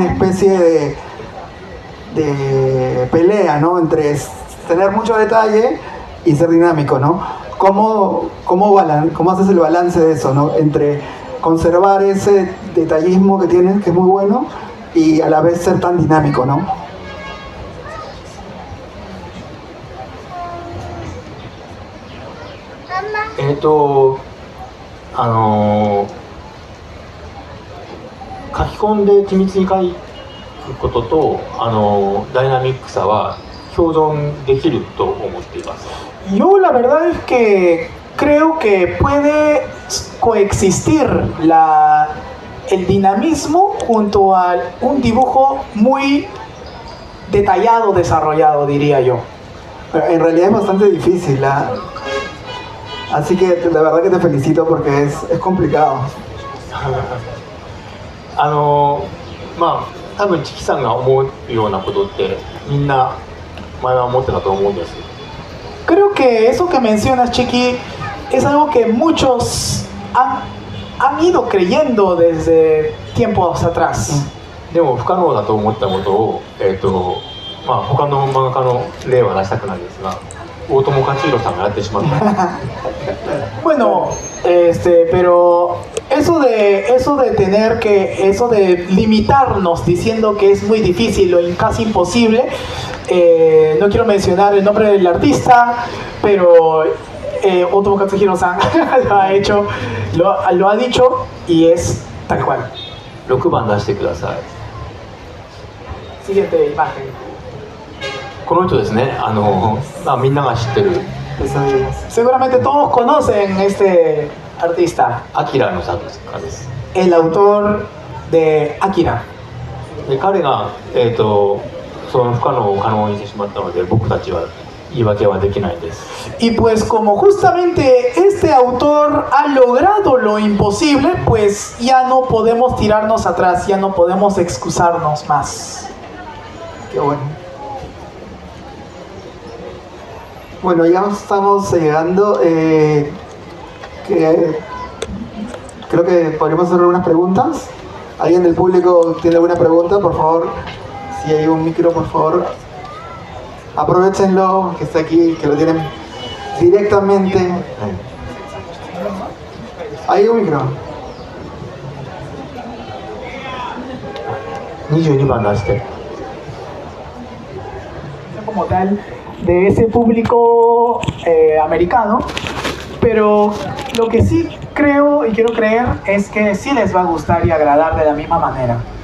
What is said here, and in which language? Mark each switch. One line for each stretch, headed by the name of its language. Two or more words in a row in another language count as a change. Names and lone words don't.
Spanish: Hay como una especie de pelea, ¿no? Entre tener mucho detalle y ser dinámico, ¿no? ¿Cómo haces el balance de eso, ¿no? Entre conservar ese detallismo que tienes, que es muy bueno, y a la vez ser tan dinámico, ¿no?
Japanese: 書き込んで緻密に書くこととダイナミックさは共存できると思っています。
Spanish: Yo la verdad es que creo que puede coexistir el dinamismo junto a un dibujo muy detallado, desarrollado, diría yo. En realidad es bastante difícil, así que la verdad que te felicito porque es complicado.
Japanese: まあ多分チキさんが思うようなことってみんな前は思ってたと思うんです。
Spanish: Creo que eso que mencionas, Chiqui, es algo que muchos han ido creyendo desde tiempos atrás.
Japanese: でも不可能だと思ったことをまあ他の漫画家の例は出したくないですが、大友克洋さんがやってしまった。
Spanish: Bueno, pero eso de limitarnos diciendo que es muy difícil o casi imposible, no quiero mencionar el nombre del artista, pero Otomo Katsuhiro-san lo ha dicho y es tal cual.
Japanese: 6 番出してください。
Spanish: Siguiente imagen.
Japanese: この人ですね。みんなが知ってる
Spanish: Seguramente todos conocen este artista.
Japanese: アキラの作家です。
Spanish: El autor de Akira.
Japanese: で彼がその不可能を可能にしてしまったので、僕たちは言い訳はできないです。
Spanish: Y pues como justamente este autor ha logrado lo imposible, pues ya no podemos tirarnos atrás, ya no podemos excusarnos más. Qué bueno. Bueno, ya estamos llegando. Creo que podríamos hacer algunas preguntas. ¿Alguien del público tiene alguna pregunta? Por favor, si hay un micro, por favor, aprovechenlo, que está aquí, que lo tienen directamente. ¿Hay un micro?
Japanese: 22 番出して。
Spanish: Como tal, de ese público americano, pero lo que sí creo y quiero creer es que sí les va a gustar y agradar de la misma manera.